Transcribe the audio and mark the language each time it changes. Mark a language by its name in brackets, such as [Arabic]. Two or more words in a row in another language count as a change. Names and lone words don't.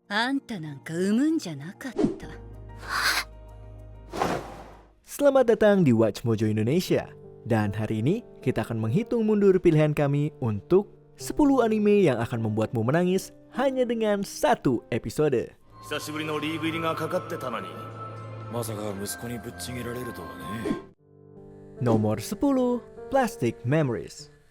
[Japanese] あんたなんか産むんじゃなかった。 [Indonesian] Selamat datang di Watch Mojo Indonesia. Dan hari ini kita akan menghitung mundur pilihan kami untuk 10 anime yang akan membuatmu menangis hanya dengan satu episode. Nomor 10, Plastic Memories.